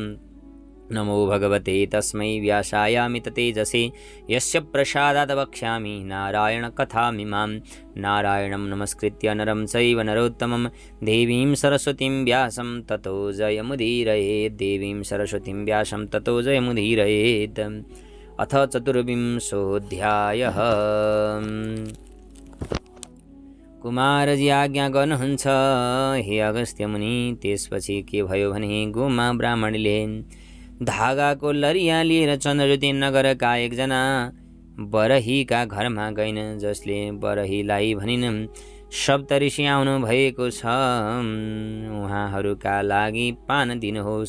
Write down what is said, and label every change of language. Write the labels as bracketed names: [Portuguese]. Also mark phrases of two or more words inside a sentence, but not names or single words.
[Sanskrit] नमो भगवते तस्मै व्यासायामिततेजसे यस्य प्रसादात् वक्ष्यामि नारायणकथामिमां। नारायणं नमस्कृत्य नरं चैव नरोत्तमं देवीं सरस्वतीं व्यासं ततो जयमुदीरयेत्। देवीं सरस्वतीं व्यासं ततो जयमुदीरयेत्। अथ चतुर्विंशोऽध्यायः। [Nepali] कुमारजी आज्ञा गर्नुहुन्छ हे अगस्त्य मुनि। त्यसपछि के भयो भने गोमा ब्राह्मणले धागाको लरिया लिएर चन्द्रज्योति नगरका एकजना बरहीका घरमा गइन्, जसले बरहीलाई भनिन् सप्तऋषि आउनु भएको छ, उहाँहरूका लागि पान दिनुहोस्।